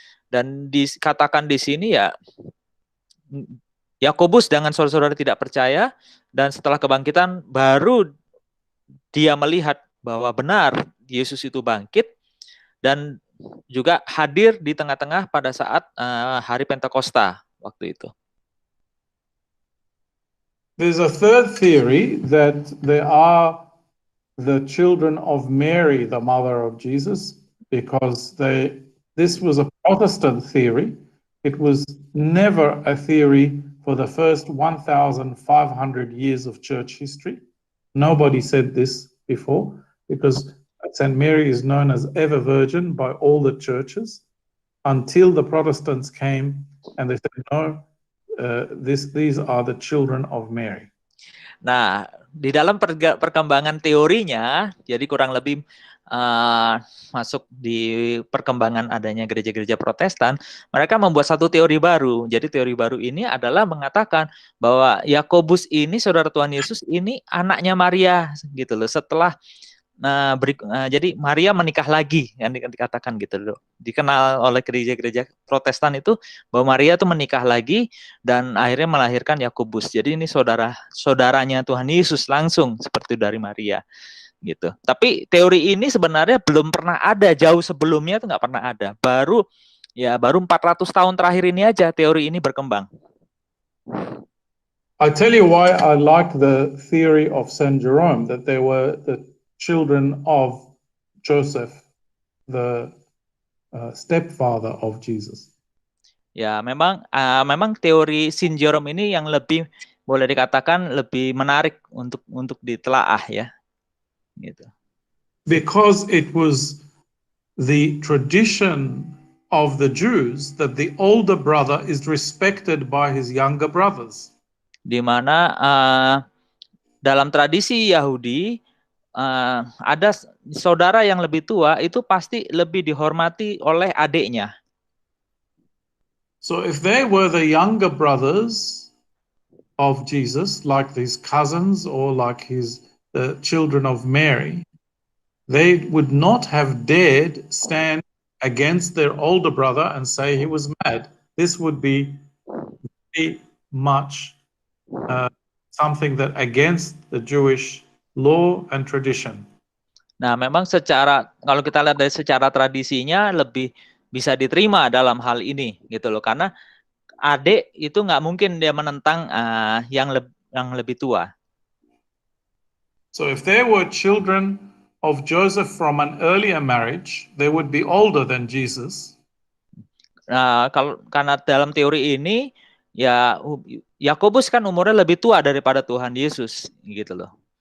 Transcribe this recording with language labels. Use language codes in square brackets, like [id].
[id] Dan dikatakan di sini ya Yakobus dengan saudara-saudara tidak percaya dan setelah kebangkitan baru dia melihat bahwa benar Yesus itu bangkit dan juga hadir di tengah-tengah pada saat hari Pentakosta waktu itu. [en] There's a third theory that they are the children of Mary, the mother of Jesus, because this was a Protestant theory. It was never a theory for the first 1,500 years of church history. Nobody said this before because St. Mary is known as ever virgin by all the churches until the Protestants came and they said, no, these are the children of Mary. [id] Nah, di dalam perkembangan teorinya, jadi kurang lebih masuk di perkembangan adanya gereja-gereja Protestan, mereka membuat satu teori baru. Jadi teori baru ini adalah mengatakan bahwa Yakobus ini, saudara Tuhan Yesus ini anaknya Maria gitu loh. Setelah jadi Maria menikah lagi, yang dikatakan gitu loh. Dikenal oleh gereja-gereja Protestan itu bahwa Maria itu menikah lagi dan akhirnya melahirkan Yakobus. Jadi ini saudaranya Tuhan Yesus langsung seperti dari Maria gitu. Tapi teori ini sebenarnya belum pernah ada, jauh sebelumnya itu nggak pernah ada. Baru 400 tahun terakhir ini aja teori ini berkembang. [en] I tell you why I like the theory of Saint Jerome that they were the children of Joseph, the stepfather of Jesus. [id] Ya, memang teori Saint Jerome ini yang lebih boleh dikatakan lebih menarik untuk ditelaah ya. Gitu. [en] Because it was the tradition of the Jews that the older brother is respected by his younger brothers. [id] Di mana dalam tradisi Yahudi ada saudara yang lebih tua itu pasti lebih dihormati oleh adiknya. [en] So if they were the younger brothers of Jesus, like his cousins or like the children of Mary, they would not have dared stand against their older brother and say he was mad. This would be very much something that against the Jewish law and tradition. [id] Nah, memang kalau kita lihat dari secara tradisinya lebih bisa diterima dalam hal ini gitu loh, karena adik itu nggak mungkin dia menentang yang lebih tua. [en] So if there were children of Joseph from an earlier marriage, they would be older than Jesus. [id] Nah, karena dalam teori ini ya Yakobus kan umurnya lebih tua daripada Tuhan Yesus gitu loh.